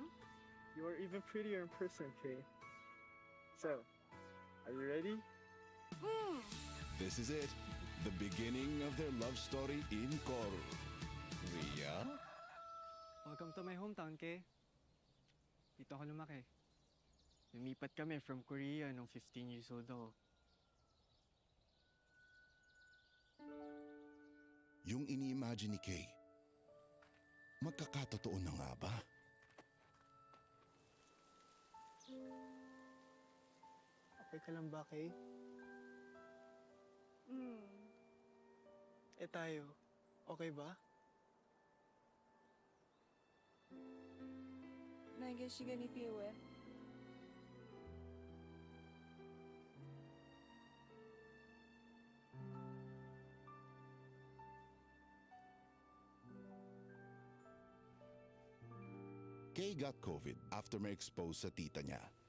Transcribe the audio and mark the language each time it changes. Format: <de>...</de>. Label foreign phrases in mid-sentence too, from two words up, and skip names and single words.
<en>You are even prettier in person, Kay. So, are you ready? This is it, the beginning of their love story in Korea. Welcome to my hometown, Kay.</en> <tl>Dito ako lumaki. Lumipat kami from Korea nung</tl> <en>15 years old</en> <tl>ako. Yung ini-imagine ni Kay, magkakatotoo na nga ba? Okay ka lang ba, Kay? Tayo, okay ba? 날개시계 니 비우에.</tl> <en>Kay got COVID after</en> <tl>may expose sa tita niya.</tl>